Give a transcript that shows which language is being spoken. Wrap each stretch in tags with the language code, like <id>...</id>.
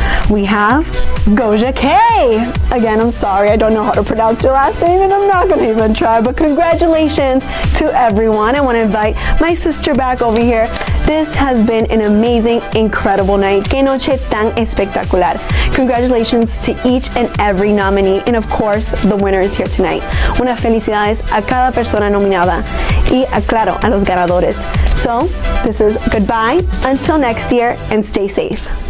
<en>We have Goja K. Again, I'm sorry, I don't know how to pronounce your last name, and I'm not going to even try, but congratulations to everyone. I want to invite my sister back over here. This has been an amazing, incredible night.</en> <es>Que noche tan espectacular.</es> <en>Congratulations to each and every nominee, and of course, the winner is here tonight.</en> <es>Unas felicidades a cada persona nominada y, claro, a los ganadores.</es> <en>So, this is goodbye until next year, and stay safe.</en>